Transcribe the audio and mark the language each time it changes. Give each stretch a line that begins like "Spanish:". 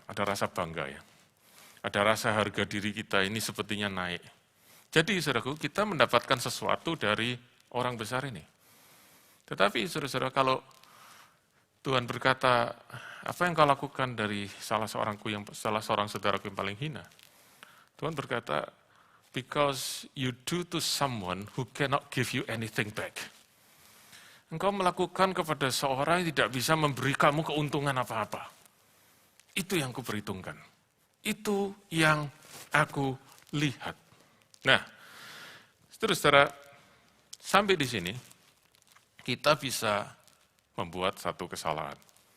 Indonesian: Ada rasa bangga ya, ada rasa harga diri kita ini sepertinya naik. Jadi saudaraku, kita mendapatkan sesuatu dari orang besar ini. Tetapi saudara-saudara, kalau Tuhan berkata, apa yang kau lakukan dari salah seorang saudaraku yang paling hina? Tuhan berkata,
English: because you do to someone who cannot give you anything back.
Indonesian: Engkau melakukan kepada seorang yang tidak bisa memberi kamu keuntungan apa-apa. Itu yang kuperhitungkan. Itu yang aku lihat. Nah, saudara-saudara, sampai di sini, kita bisa membuat satu kesalahan.